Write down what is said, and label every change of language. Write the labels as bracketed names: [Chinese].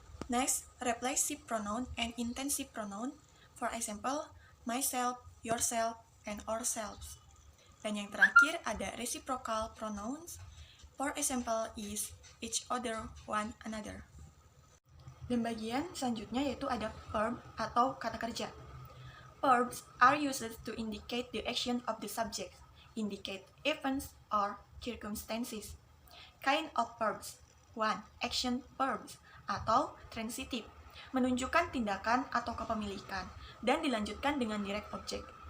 [English] Next, reflexive pronoun and intensive pronoun. For example, myself, yourself, and ourselves. [Indonesian] Dan yang terakhir ada [English] reciprocal pronouns. For example, is each other, one another. [Indonesian] Dan bagian selanjutnya yaitu ada verb atau kata kerja. [English] Verbs are used to indicate the action of the subject, indicate events or circumstances. Kind of verbs. [Indonesian] 1. Action verbs atau transitive, menunjukkan tindakan atau kepemilikan dan dilanjutkan dengan direct object.